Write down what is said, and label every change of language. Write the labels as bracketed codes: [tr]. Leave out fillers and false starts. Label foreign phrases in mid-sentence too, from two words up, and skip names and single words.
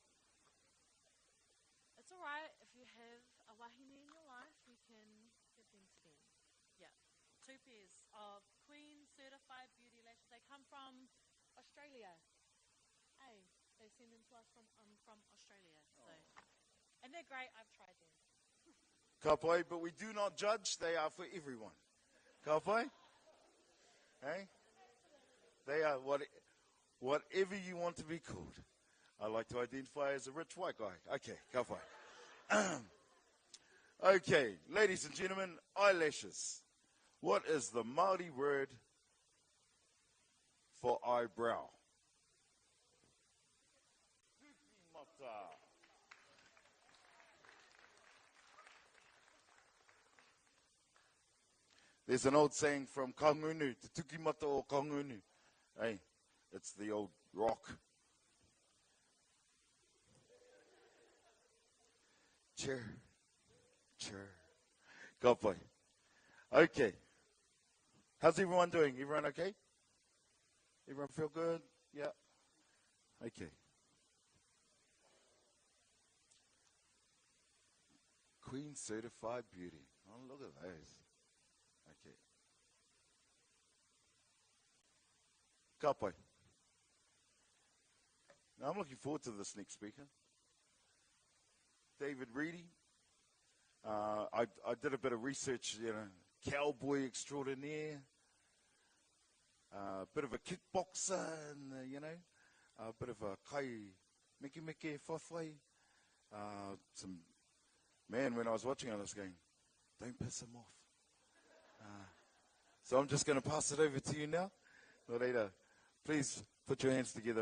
[en] It's alright if you have a wāhine in your life, you can give them to them. Yeah. 2 pairs of Queen Certified Beauty Lashes. They come from Australia. Hey, they send them to us from Australia. So, and they're great. I've tried them. [mi] Ka pai, [en] but we do not judge. They are for everyone. [mi] Ka pai? [en] Hey? They are whatever you want to be called. I like to identify as a rich white guy. [mi] Okay, ka pai. [en] Okay, ladies and gentlemen, eyelashes. What is the Māori word for eyebrow? There's an old saying from Kangunu, [mi] te tukimata o Kangunu. [en] Hey, it's the old rock. Chair. [mi] Ka pai. [en] Okay. How's everyone doing? Everyone okay? Everyone feel good? Yeah. Okay. Queen Certified Beauty. Oh, look at those. [mi] Okay. Ka pai. [en] Now I'm looking forward to this next speaker. David Reedy. I did a bit of research, cowboy extraordinaire, a bit of a kickboxer, and, a bit of a [mi] kai meke whawhai. [en] Man, when I was watching, I was going, don't piss him off. So I'm just going to pass it over to you now. Loretta, please put your hands together.